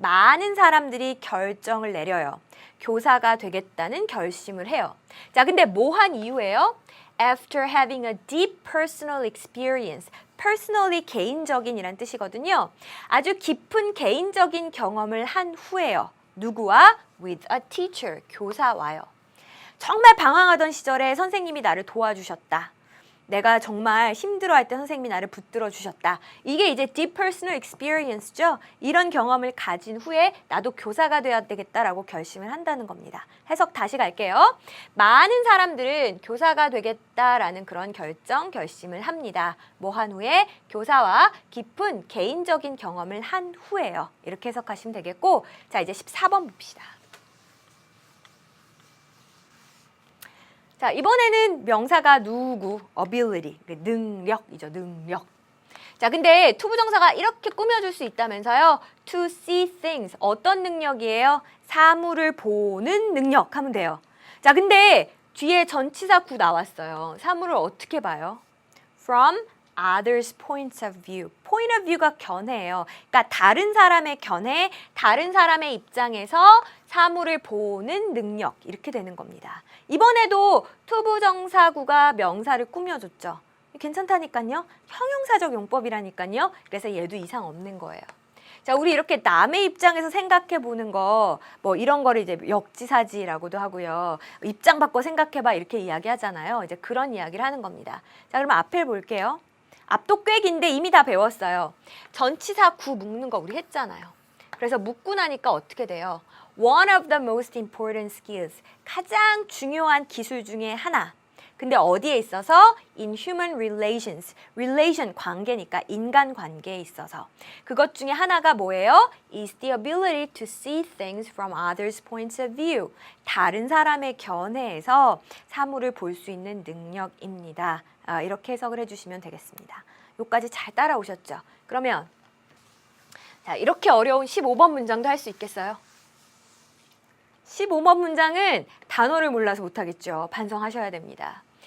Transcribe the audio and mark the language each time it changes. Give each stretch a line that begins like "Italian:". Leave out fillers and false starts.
Korean: 많은 사람들이 결정을 내려요. 교사가 되겠다는 결심을 해요. 자, 근데 뭐 한 이후에요?
English: After having a deep personal experience.
Korean: personally 개인적인 이란 뜻이거든요. 아주 깊은 개인적인 경험을 한 후에요. 누구와?
English: With a teacher.
Korean: 교사와요. 정말 방황하던 시절에 선생님이 나를 도와주셨다. 내가 정말 힘들어할 때 선생님이 나를 붙들어 주셨다. 이게 이제
English: deep personal experience
Korean: 죠. 이런 경험을 가진 후에 나도 교사가 되어야 되겠다라고 결심을 한다는 겁니다. 해석 다시 갈게요. 많은 사람들은 교사가 되겠다라는 그런 결심을 합니다. 뭐 한 후에? 교사와 깊은 개인적인 경험을 한 후에요. 이렇게 해석하시면 되겠고, 자, 이제 14번 봅시다. 자, 이번에는 명사가 누구? ability, 능력이죠, 능력. 자, 근데 투부정사가 이렇게 꾸며줄 수 있다면서요.
English: To see things.
Korean: 어떤 능력이에요? 사물을 보는 능력 하면 돼요. 자, 근데 뒤에 전치사 구 나왔어요. 사물을 어떻게 봐요?
English: From others' points of view. point of view가
Korean: 견해예요. 그러니까 다른 사람의 견해, 다른 사람의 입장에서 사물을 보는 능력 이렇게 되는 겁니다. 이번에도 투부정사구가 명사를 꾸며줬죠. 괜찮다니까요. 형용사적 용법이라니까요. 그래서 얘도 이상 없는 거예요. 자, 우리 이렇게 남의 입장에서 생각해 보는 거, 뭐 이런 거를 이제 역지사지라고도 하고요. 입장 바꿔 생각해봐 이렇게 이야기하잖아요. 이제 그런 이야기를 하는 겁니다. 자, 그럼 앞에 볼게요. 앞도 꽤 긴데 이미 다 배웠어요. 전치사 구 묶는 거 우리 했잖아요. 그래서 묶고 나니까 어떻게 돼요?
English: One of the most important skills.
Korean: 가장 중요한 기술 중에 하나. 근데 어디에 있어서?
English: In human relations.
Korean: relation 관계니까 인간 관계에 있어서. 그것 중에 하나가 뭐예요?
English: is the ability to see things from others' points of view.
Korean: 다른 사람의 견해에서 사물을 볼 수 있는 능력입니다. 이렇게 해석을 해주시면 되겠습니다. 여기까지 잘 따라오셨죠? 그러면 자, 이렇게 어려운 15번 문장도 할 수 있겠어요? 15번 문장은 단어를 몰라서 못하겠죠. 반성하셔야 됩니다.